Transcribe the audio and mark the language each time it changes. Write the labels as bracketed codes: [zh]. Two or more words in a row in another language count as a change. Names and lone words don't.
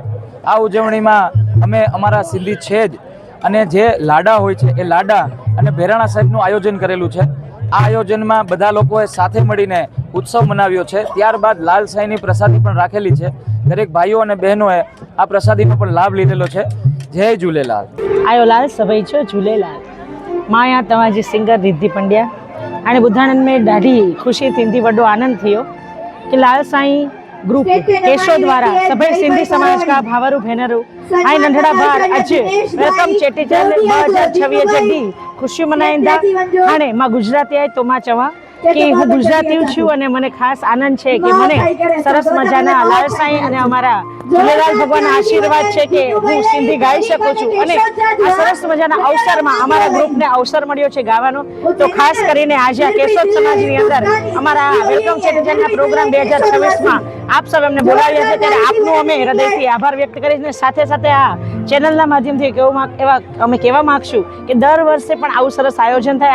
[gu] આ ઉજવણીમાં અમે અમારા સિંધી છે જ અને જે લાડા હોય છે એ લાડા અને ભેરાણા સાહેબનું આયોજન કરેલું છે। આ આયોજનમાં બધા લોકોએ સાથે મળીને ઉત્સવ મનાવ્યો છે। ત્યારબાદ લાલ સાંઈની પ્રસાદી પણ રાખેલી છે। દરેક ભાઈઓ અને બહેનોએ આ પ્રસાદીનો પણ લાભ લીધેલો છે। જય ઝૂલેલાલ। [sd] आयो लाल सभई छो झूलेलाल। मां यहाँ तव्हांजी सिंगर रिद्धि पंड्या। हाणे ॿुधण में ॾाढी ख़ुशी थींदी, वॾो आनंद थियो कि लाल साईं ग्रुप केशोद वारा सभई सिंधी समाज का भावरू भेनरू ऐं नंढड़ा ॿार अॼु वेलकम चेटीचंड 2026 जॾहिं ख़ुशियूं मनाईंदा। हाणे मां गुजराती आहियां तो मां चवां कि [gu] હું ગુજરાતી છું અને મને ખાસ આનંદ છે કે મને સરસ મજાના લાલ સાંઈ અને અમારા ઝૂલેલાલ ભગવાનના આશીર્વાદ છે કે હું સિંધી ગાઈ શકું છું અને આ સરસ મજાના અવસરમાં અમારા ગ્રુપને અવસર મળ્યો છે ગાવાનો। તો ખાસ કરીને આજે આ કેશોદ સમાજની અંદર અમારા વેલકમ ચેટીચંડના પ્રોગ્રામ 2026માં આપ સૌ અમને બોલાવ્યા છે ત્યારે આપનું અમે હૃદયથી આભાર વ્યક્ત કરીને સાથે સાથે આ ચેનલના માધ્યમથી અમે કહેવા માંગશું કે દર વર્ષે પણ આવું સરસ આયોજન થાય।